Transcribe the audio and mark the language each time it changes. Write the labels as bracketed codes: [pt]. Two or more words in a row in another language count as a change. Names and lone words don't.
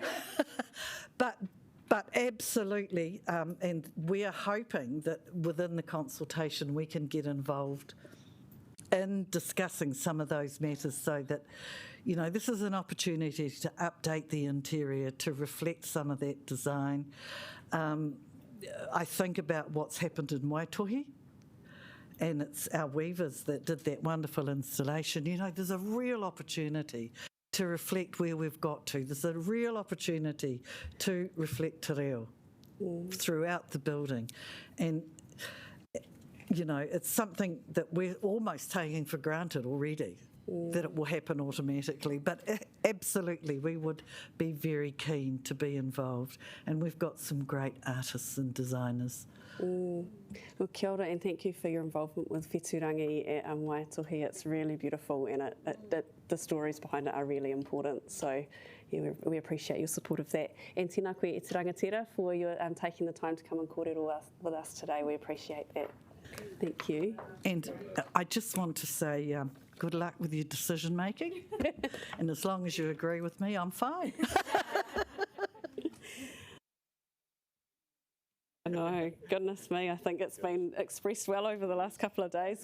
[en] But absolutely, and we are hoping that within the consultation we can get involved in discussing some of those matters so that, this is an opportunity to update the interior to reflect some of that design. I think about what's happened in Waitohi, and it's our weavers that did that wonderful installation. There's a real opportunity to reflect where we've got to. There's a real opportunity to reflect te reo throughout the building. And, it's something that we're almost taking for granted already, that it will happen automatically. But absolutely, we would be very keen to be involved. And we've got some great artists and designers. Well, [mi] kia ora, [en] and thank you for your involvement with Whetūrangi at Waitohi. It's really beautiful, and the stories behind it are really important. So, yeah, we appreciate your support of that. And [mi] tēnā koe e te rangatira [en] for your taking the time to come and kōrero with us today. We appreciate that. Thank you. And I just want to say good luck with your decision making. And as long as you agree with me, I'm fine. No, goodness me, I think it's been expressed well over the last couple of days.